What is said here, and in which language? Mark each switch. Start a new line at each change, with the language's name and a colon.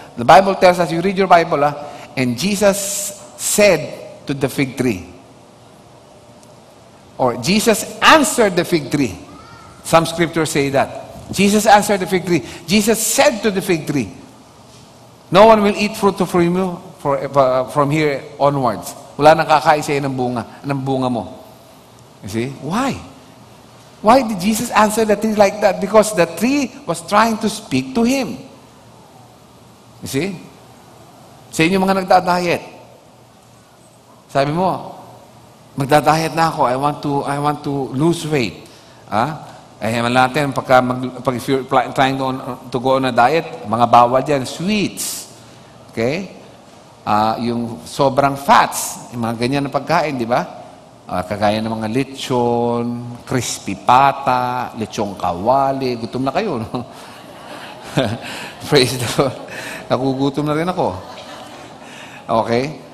English: The Bible tells us, you read your Bible, and Jesus said to the fig tree, or Jesus answered the fig tree. Some scriptures say that. Jesus answered the fig tree. Jesus said to the fig tree, no one will eat fruit from you from here onwards.
Filipino: Wala nang kakain sa'yo ng bunga mo.
English: You see? Why? Why did Jesus answer the tree like that? Because the tree was trying to speak to him. You see?
Filipino: Sa inyo mga nagda-diet, sabi mo, magda-diet na ako,
English: I want to lose weight. Natin, if you're trying to go on a diet,
Filipino: mga bawal dyan,
English: sweets. Okay?
Filipino: Yung sobrang fats, yung mga ganyan na pagkain, di ba? Kagaya ng mga lechon, crispy pata, lechong kawali, gutom na kayo, no?
English: Praise the Lord.
Filipino: Nagugutom na rin ako.
English: Okay?